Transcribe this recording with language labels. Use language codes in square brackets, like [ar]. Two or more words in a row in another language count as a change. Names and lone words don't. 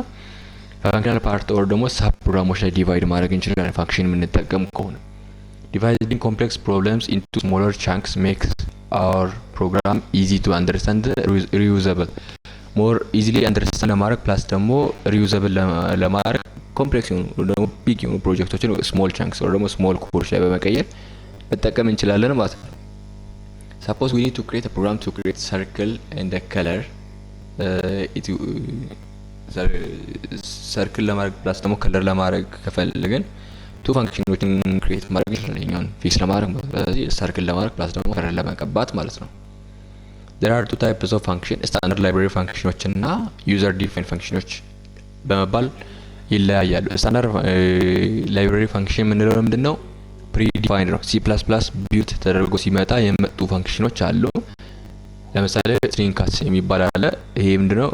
[en] functional part or [am] ደግሞ ሳብ ፕሮግራሞች ላይ ዲቫይድ ማድረግ እንችላለን ፈንክሽን የምንጠቀም ከሆነ። [en] dividing complex problems into smaller chunks makes our program easy to understand reusable more easily understand [am] ለማድረግ ፕላስ ደግሞ ሪዩዘብል ለማድረግ ኮምፕሌክስ የሆኑ ደግሞ ቢግ የሆኑ ፕሮጀክቶችን [en] small chunks or [am] ደግሞ [en] small course [am] ላይ በመቀየር መጠቀም እንችላለን ማለት ነው። [en] Suppose we need to create a program to create circle and a color. [am] Circle ለማድረግ ፕላስ ደግሞ ከለር ለማድረግ ከፈለግን ቱ ፈንክሽኖችን ክሬት ማድረግ ይችላል። ፊክስ ለማድረግ ስለዚህ ሰርክል ለማድረግ ፕላስ ደግሞ ከለር ለመቀባት ማለት ነው። [en] There are two types of function, standard library functions [am] እና [en] user defined functions [am] በመባል ይለያያሉ። [en] standard library function [am] የምንለው ምንድነው? ፕሪዲፋይንድ ነው። C++ ቢልት ተደርጎ ሲመጣ የመጡ ፈንክሽኖች አሉ። ለምሳሌ [en] string cast [am] የሚባል አለ። ይሄ ምንድነው?